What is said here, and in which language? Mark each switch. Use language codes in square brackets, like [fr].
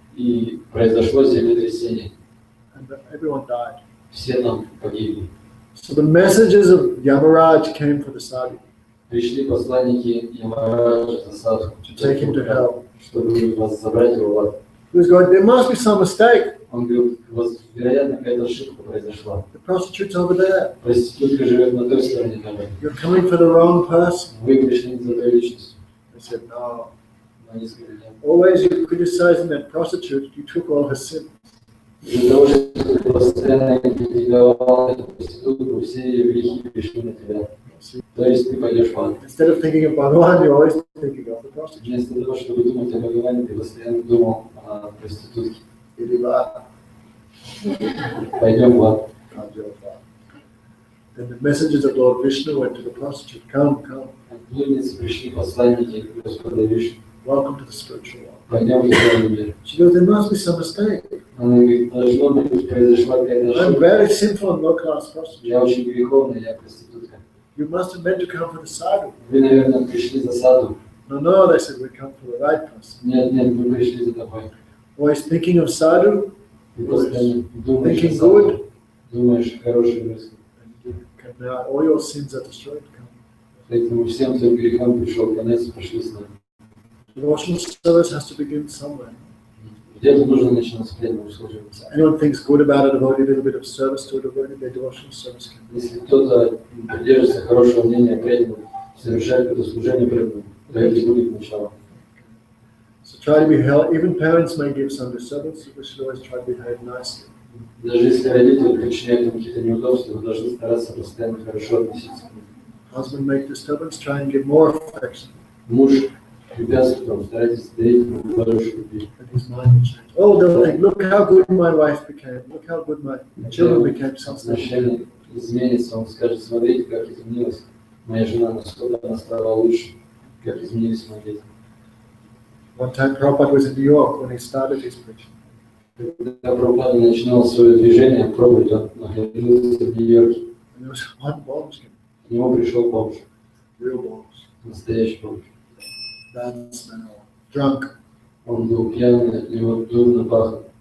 [ru] И произошло землетрясение. [en] and everyone died. [ru] Все там погибли. [en] So the messages of Yamaraj came for the sadhu [ru] Пришли посланники Ямараджа за садху, [en] to take him to hell. [ru] чтобы вас забрать его в ад. [en] He was going, there must be some mistake. [ru] Он говорил, вероятно, какая-то ошибка произошла. [en] The prostitute's over there. [ru] Проститутка живет на той стороне дома. [en] You're coming for the wrong person. [ru] Вы пришли за той личностью. [en] I said, no. [ru] Но они сказали, нет. [en] Always you're criticizing that prostitute, you took all her sins. [ru] Из-за того, что ты постоянно критиковал эту проститутку, все ее грехи пришли на тебя. То есть ты пойдешь в ад. [en] Instead of thinking of Bhagavan, you're always thinking of the prostitute. [ru] Вместо того, чтобы думать о Бхагаване, ты постоянно думал о проститутке. Iди va. Пойдем в ад. [en] Then the messengers of Lord Vishnu went to the prostitute. Come, come. [ru] От блудницы пришли посланники Господа Вишну. [en] Welcome to the spiritual world. [ru] Пойдем в духовный мир. [en] She goes, there must be some mistake. [ru] Она говорит, должно быть, произошла какая-то [en] I'm [ru] ошибка. [en] very sinful and low-class prostitute. [ru] Я очень греховный, я проститутка. [en] You must have meant to come for the sadhu. [ru] Вы, наверное, пришли за саду. [en] No, no, they said, we come for the right person. [ru] Нет, нет, мы пришли за тобой. [en] Always thinking of sadhu, [ru] Ты постоянно думаешь [en] thinking [ru] о саду, [en] good, [ru] думаешь хорошие мысли. [en] and you can now, all your sins are destroyed. Come. [ru] Поэтому всем твоим грехам пришел конец, пошли с нами. [en] Devotional service has to begin somewhere. [ru] Где-то нужно начинать с преданного служения. [en] Anyone thinks good about a devotee, a little bit of service to a devotee, their devotional service can be. [ru] Если кто-то придерживается хорошего мнения о преданном, совершает это служение преданному, то это будет начало. [en] So try to be held, even parents may give some disturbance, we should always try to behave nicely. [ru] Даже если родители причиняют им какие-то неудобства, вы должны стараться постоянно хорошо относиться к ним. [en] Husband make disturbance, try and give more affection. [ru] Муж препятствует вам, старайтесь дарить ему больше любви. [en] And his mind will change. Oh, they'll think, look how good my wife became, look how good my children became since then. [ru] Отношение изменится, он скажет, смотрите, как изменилась моя жена, насколько она стала лучше, как изменились мои дети. [en] One time Prabhupada was in New York when he started his preaching. [ru] Когда Прабхупада начинал свое движение, проповедь, он находился в Нью-Йорке. [en] And there was one bomb, [ru] К нему пришел бомж, [en] real bombs, [ru] настоящий бомж. [en] bad smell, drunk. [ru] Он был пьяный, от него дурно пахло.